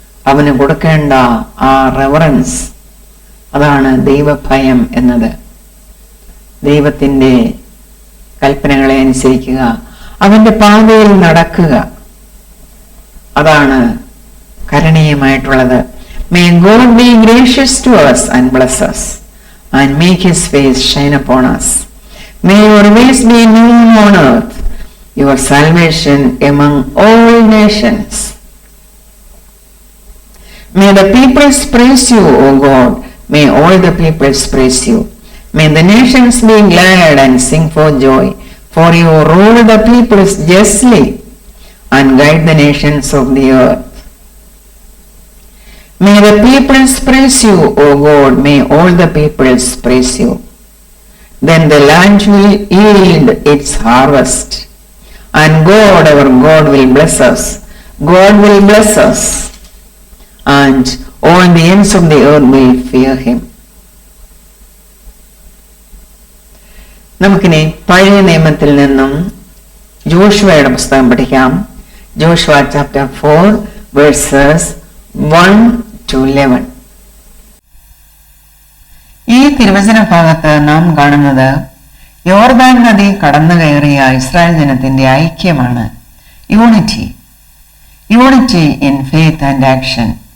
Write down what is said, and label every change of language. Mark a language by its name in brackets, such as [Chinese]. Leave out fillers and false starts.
[Malayalam] അവന് കൊടുക്കേണ്ട ആ റെവറൻസ്, അതാണ് ദൈവഭയം എന്നത്. ദൈവത്തിന്റെ കൽപ്പനകളെ അനുസരിക്കുക, അവന്റെ പാതയിൽ നടക്കുക, അതാണ് കരണീയമായിട്ടുള്ളത്. [English] May God be gracious to us and bless us and make his face shine upon us. May your ways be known on earth, your salvation among all nations. May the peoples praise you, O God. May all the peoples praise you. May the nations be glad and sing for joy, for you rule the peoples justly and guide the nations of the earth. May the peoples praise you, O God. May all the peoples praise you. Then the land will yield its harvest, and God, our God, will bless us. God will bless us, and all the ends of the earth will fear him. [Malayalam] നമുക്കിനി പഴയ നിയമത്തിൽ നിന്നും ജോഷുവയുടെ പുസ്തകം പഠിക്കാം. [English] Joshua chapter 4 verses 1 to 11. [Malayalam] ഈ തിരുവചന ഭാഗത്ത് നാം കാണുന്നത് യോർദാൻ നദി കടന്നു കയറിയ ഇസ്രായേൽ ജനത്തിന്റെ ഐക്യമാണ് [English] Unity in faith and action.